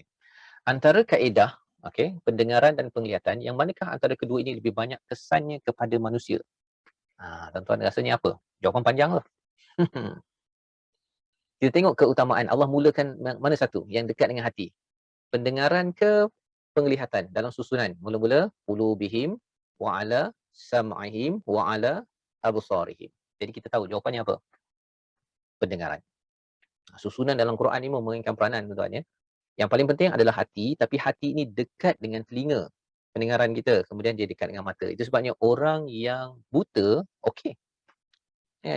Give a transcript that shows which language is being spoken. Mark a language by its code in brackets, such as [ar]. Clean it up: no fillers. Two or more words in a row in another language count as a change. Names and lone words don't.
[ms] Antara kaedah, pendengaran dan penglihatan, yang manakah antara kedua ini lebih banyak kesannya kepada manusia? Tuan-tuan rasanya apa? Jawapan panjang lah. Kita tengok keutamaan. Allah mulakan mana satu? Yang dekat dengan hati. Pendengaran ke penglihatan dalam susunan? [ar] Mula-mula قلوبهم وعلى سمعهم وعلى أبصارهم. [ms] Jadi kita tahu jawapannya apa? Pendengaran. Susunan dalam Quran ini memainkan peranan, tuan-tuan ya. Yang paling penting adalah hati, tapi hati ini dekat dengan telinga, pendengaran kita, kemudian dia dekat dengan mata. Itu sebabnya orang yang buta, okey. Kan?